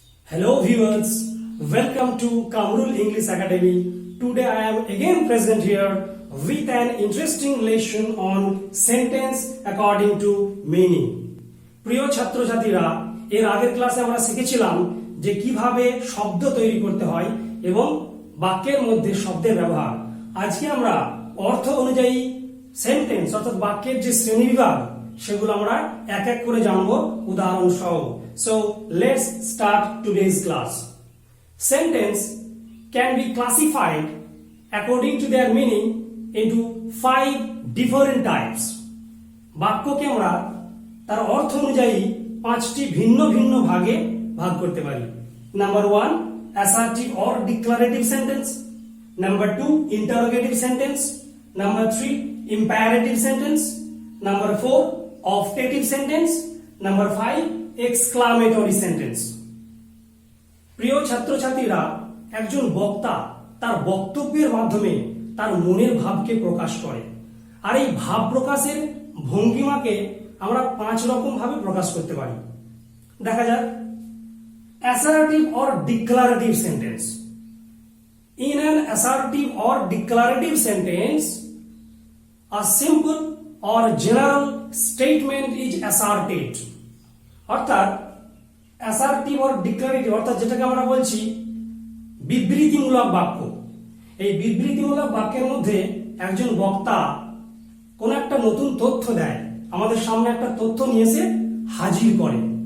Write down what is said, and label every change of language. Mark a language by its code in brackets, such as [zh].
[en] Hello viewers, welcome to Kamrul English Academy. Today I am again present here with an interesting lesson on sentence according to meaning. [bn] প্রিয় ছাত্রছাত্রীরা, এর আগের ক্লাসে আমরা শিখেছিলাম যে কিভাবে শব্দ তৈরি করতে হয় এবং বাক্যের মধ্যে শব্দের ব্যবহার। আজকে আমরা অর্থ অনুযায়ী সেন্টেন্স অর্থাৎ বাক্যের যে শ্রেণীবিভাগ সেগুলো আমরা এক এক করে জানবো উদাহরণ সহ। [en] So let's start today's class. Sentence can be classified according to their meaning into 5 different types. [bn] বাক্যকে আমরা তার অর্থ অনুযায়ী 5টি ভিন্ন ভিন্ন ভাগে ভাগ করতে পারি। [en] Number 1, assertive or declarative sentence. Number 2, interrogative sentence. Number 3, imperative sentence. Number 4, optative sentence. Number 5, exclamatory sentence. [bn] প্রিয় ছাত্রছাত্রীরা, একজন বক্তা তার বক্তব্যের মাধ্যমে তার মনের ভাবকে প্রকাশ করে, আর এই ভাব প্রকাশের ভঙ্গিমাকে আমরা 5 রকম ভাবে প্রকাশ করতে পারি। দেখা যাক, assertive or declarative sentence. [en] In an assertive or declarative sentence, a simple or general statement is asserted. [bn] অর্থাৎ অ্যাসার্টিভ অর ডিক্লারেটিভ অর্থাৎ যেটাকে আমরা বলছি বিবৃতিমূলক বাক্য। এই বিবৃতিমূলক বাক্যের মধ্যে একজন বক্তা কোন একটা নতুন তথ্য দেয়, আমাদের সামনে একটা তথ্য নিয়ে এসে হাজির করে।